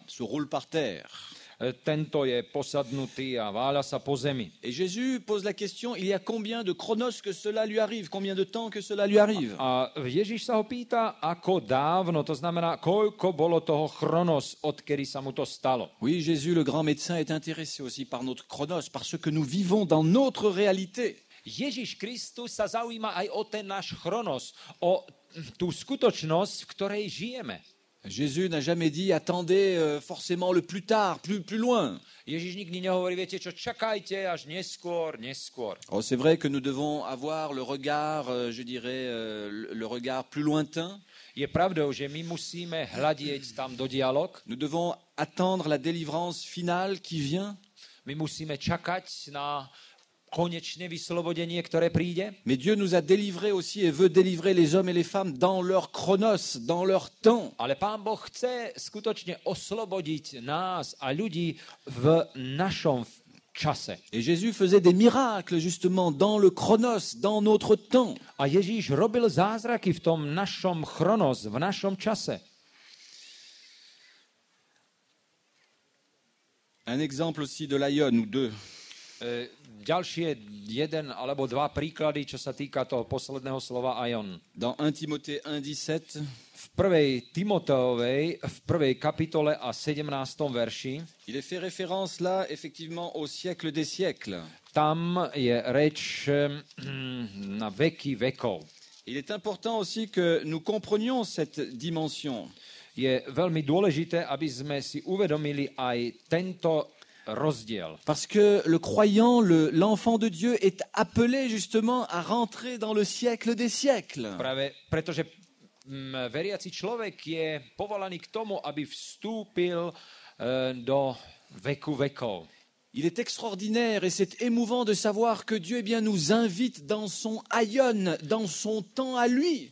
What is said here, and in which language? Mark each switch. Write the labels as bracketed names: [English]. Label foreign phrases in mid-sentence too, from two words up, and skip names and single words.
[French] Il se roule par terre. [Slovak] Tento je posadnutý a váľa sa po zemi. [French] Et Jésus pose la question, il y a combien de chronos que cela lui arrive? Combien de temps que cela lui arrive? [Slovak] A Ježiš sa ho pýta, ako dávno, to znamená, koľko bolo toho chronos, odkedy sa mu to stalo. [French] Oui, Jésus, le grand médecin, est intéressé aussi par notre chronos, par ce que nous vivons dans notre réalité. [Slovak] Ježiš Kristus sa zaujíma aj o ten náš chronos, o tú skutočnosť, v ktorej žijeme. [French] Jésus n'a jamais dit attendez forcément le plus tard, plus loin. [Slovak] Ježiš nikdy nehovorí, viete čo, čakajte až neskôr. [French] Oh, c'est vrai que nous devons avoir le regard, je dirais, le regard plus lointain. [Slovak] Je pravdou, že my musíme hľadieť tam do dialog, [French] Nous devons attendre la délivrance finale qui vient. [Slovak] my musíme čakať na konečné vyslobodenie, ktoré príde. [French] Mais Dieu nous a délivrés aussi et veut délivrer les hommes et les femmes dans leur chronos, dans leur temps. [Slovak] Ale Pán Boh chce skutočne oslobodiť nás a ľudí v našom čase. [French] Et Jésus faisait des miracles justement dans le chronos, dans notre temps. [Slovak] A Ježíš robil zázraky v tom našom chronos, v našom čase. [French] Un exemple aussi de l'Aïon ou deux. [Slovak] Ďalšie jeden alebo dva príklady, čo sa týka toho posledného slova aion. [French] Dans 1 Timothée 1,17, [Slovak] V prvej Timoteovej, v prvej kapitole a 17. verši, [French] il est fait référence là effectivement au siècle des siècles. [Slovak] tam je reč na veky vekov. [French] Il est important aussi que nous comprenions cette dimension. [Slovak] Je veľmi dôležité, aby sme si uvedomili aj tento rozdiel. [French] Parce que le croyant, l'enfant de Dieu est appelé justement à rentrer dans le siècle des siècles. [Slovak] Práve pretože veriaci človek je povolaný k tomu, aby vstúpil do veku vekov. [French] Il est extraordinaire et c'est émouvant de savoir que Dieu eh bien, nous invite dans son aion, dans son temps à lui.